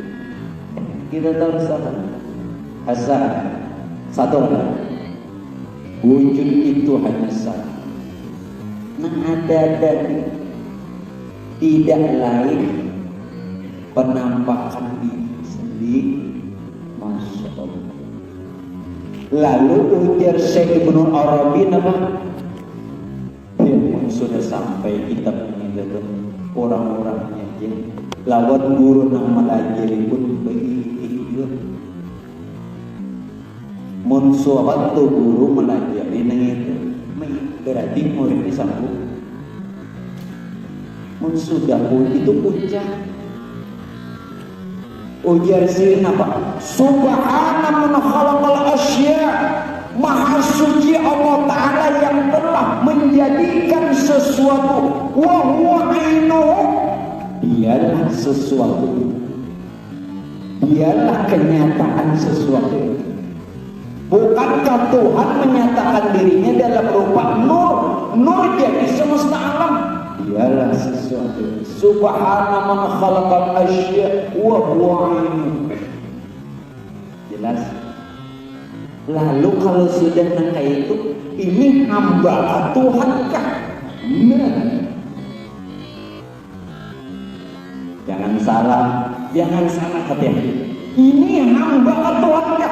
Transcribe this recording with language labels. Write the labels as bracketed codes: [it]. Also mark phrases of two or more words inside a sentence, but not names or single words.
[id] Kita tahu sahaja asal satu Wujud itu hanya satu. Nah ada dari tidak lain penampakan diri sendiri. [ar] ما شاء الله. [bjn] Lalu ujar Syekh Ibnu Arabi nama yang sudah sampai kitab ini orang-orangnya aja lawan guru nang melajari pun begitu. Mun suatu guru melajari nang itu berarti muridnya sambung. Mun sudah itu puncak. Ujar sih apa? [ar] سبحان من خلق الأشياء. [id] Maha suci Allah Ta'ala yang telah menjadikan sesuatu. [ar] وهو عينه. [id] Dialah sesuatu. Dialah kenyataan sesuatu. Bukankah Tuhan menyatakan dirinya dalam rupa nur? Nur jadi semesta alam. Dialah sesuatu. [ar] سبحان من خلق الأشياء وهو عينه. [id] Jelas. Lalu kalau sudah kayak itu, ini hamba Tuhan kah? Nah. Jangan salah hati-hati. Ini hamba Tuhan kah?